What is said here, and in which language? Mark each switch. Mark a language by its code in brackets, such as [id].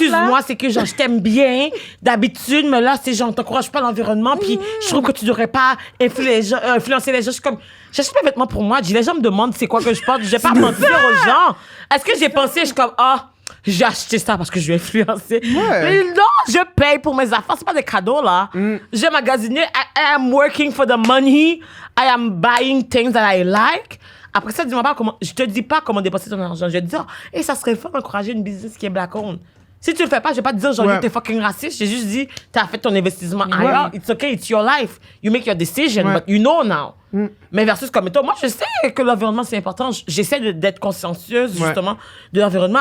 [fr] excuse-moi, c'est que genre, je t'aime bien d'habitude, mais là, c'est genre, t'encourages pas l'environnement, puis je trouve que tu devrais pas influencer les gens. Je suis comme, j'achète pas de vêtements pour moi. Les gens me demandent c'est quoi que je porte. Je vais pas mentir aux gens. Est-ce que j'ai pensé, je suis comme, j'ai acheté ça parce que je vais influencer. Mais non, je paye pour mes affaires. C'est pas des cadeaux, là. J'ai magasiné. [en] I am working for the money. I am buying things that I like. [fr] Après ça, dis-moi pas comment. Je te dis pas comment dépenser ton argent. Je vais te dire, ça serait fun d'encourager une business qui est black-owned. Si tu le fais pas, je vais pas te dire, genre, Ouais. t'es fucking raciste. J'ai juste dit, t'as fait ton investissement ailleurs. [en] It's okay, it's your life. You make your decision, [fr] Ouais. [en] but you know now. [fr] Mais versus comme toi, moi, je sais que l'environnement, c'est important. J'essaie d'être consciencieuse, justement, de l'environnement.